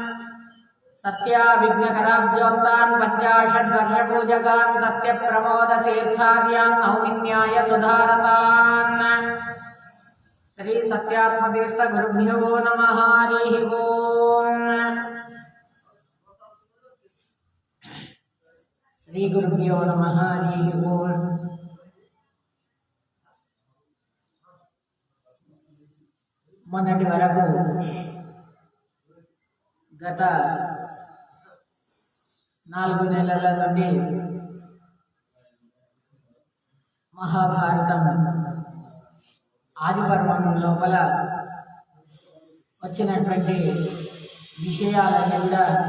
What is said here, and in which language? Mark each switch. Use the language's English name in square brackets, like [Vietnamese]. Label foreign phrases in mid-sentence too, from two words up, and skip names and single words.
[Sanskrit] सत्याविघ्नकराब्जोत्तान् पञ्चाशद्वर्षपूजकान् सत्यप्रमोदतीर्थार्यान् नौमिन्याय सुधारतान्। श्री सत्यात्मतीर्थगुरुभ्यो नमः। हरिः ओम्। श्री गुरुभ्यो नमः। हरिः ओम्। [Telugu] మొన్నటి వరకు గత 4 నెలల నుండి మహాభారతం ఆది పర్వం లోపల వచ్చినటువంటి విషయాలన్నీ కూడా